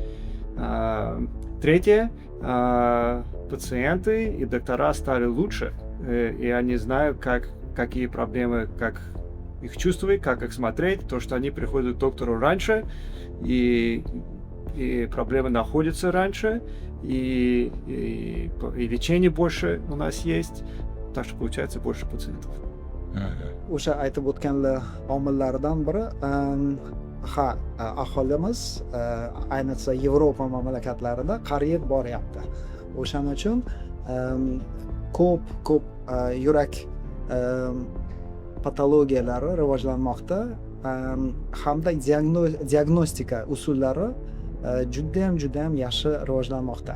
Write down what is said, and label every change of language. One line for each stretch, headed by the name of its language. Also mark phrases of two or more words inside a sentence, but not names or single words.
Russian: Третье, пациенты и доктора стали лучше, и они знают, какие проблемы, как их чувствовать, как их смотреть, то, что они приходят к доктору раньше, и проблемы находятся раньше, и лечение больше у нас есть, так что получается больше пациентов.
Uzbek: O'sha aytib o'tganlar omillardan biri aholimiz ayniqsa Yevropa mamlakatlarida qariyib boryapti. O'shaning uchun ko'p yurak patologiyalari rivojlanmoqda hamda diagnostika usullari juda ham yaxshi rivojlanmoqda.